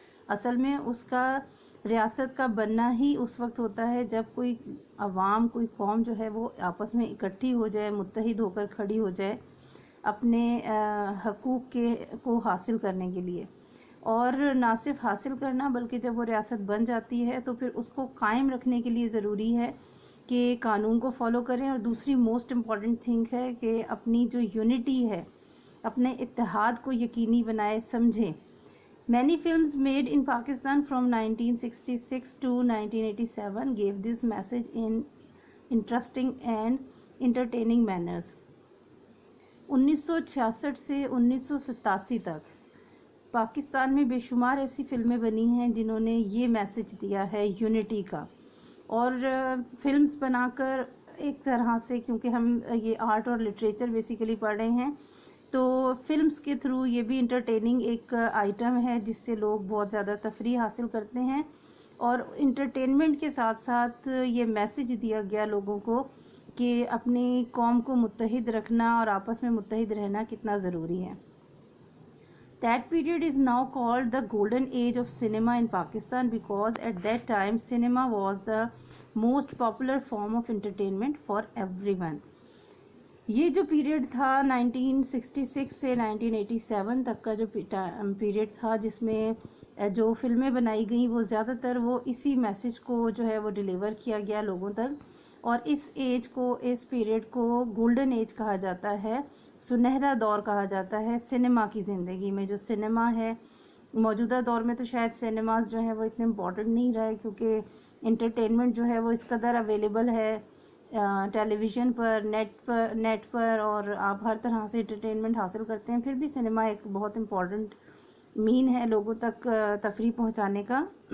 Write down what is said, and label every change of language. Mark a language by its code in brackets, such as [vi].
[hi] असल में उसका रियासत का बनना ही उस वक्त होता है जब कोई अवाम, कोई कौम जो है वो आपस में इकट्ठी हो जाए, मुत्तहिद होकर खड़ी हो जाए अपने हकूक़ के को हासिल करने के लिए। और ना सिर्फ हासिल करना, बल्कि जब वो रियासत बन जाती है तो फिर उसको कायम रखने के लिए ज़रूरी है कि कानून को फॉलो करें। और दूसरी मोस्ट इम्पॉर्टेंट थिंग है कि अपनी जो यूनिटी है, अपने इत्तेहाद को यकीनी बनाए, समझें। [en] Many films made in Pakistan from 1966 to 1987 gave this message in interesting and entertaining manners. [hi] 1966 से 1987 तक पाकिस्तान में बेशुमार ऐसी फिल्में बनी हैं जिन्होंने ये मैसेज दिया है यूनिटी का। और फिल्म्स बनाकर एक तरह से, क्योंकि हम ये आर्ट और लिटरेचर बेसिकली पढ़ रहे हैं, तो फिल्म्स के थ्रू ये भी इंटरटेनिंग एक आइटम है जिससे लोग बहुत ज़्यादा तफरीह हासिल करते हैं। और इंटरटेनमेंट के साथ साथ ये मैसेज दिया गया लोगों को कि अपनी कौम को मुत्तहिद रखना और आपस में मुत्तहिद रहना कितना ज़रूरी है। [en] That period is now called the golden age of cinema in Pakistan because at that time cinema was the most popular form of entertainment for everyone. [hi] ये जो पीरियड था 1966 से 1987 तक का जो पीरियड था, जिसमें जो फिल्में बनाई गई वो ज़्यादातर वो इसी मैसेज को जो है वो डिलीवर किया गया लोगों तक। और इस एज को, इस पीरियड को गोल्डन एज कहा जाता है, सुनहरा दौर कहा जाता है सिनेमा की ज़िंदगी में। जो सिनेमा है मौजूदा दौर में, तो शायद सिनेमाज जो है वो इतने इम्पोर्टेंट नहीं रहे, क्योंकि इंटरटेनमेंट जो है वो इस कदर अवेलेबल है टेलीविज़न पर, नेट पर, और आप हर तरह से इंटरटेनमेंट हासिल करते हैं। फिर भी सिनेमा एक बहुत इम्पॉर्टेंट मीन है लोगों तक तफरीह पहुंचाने का।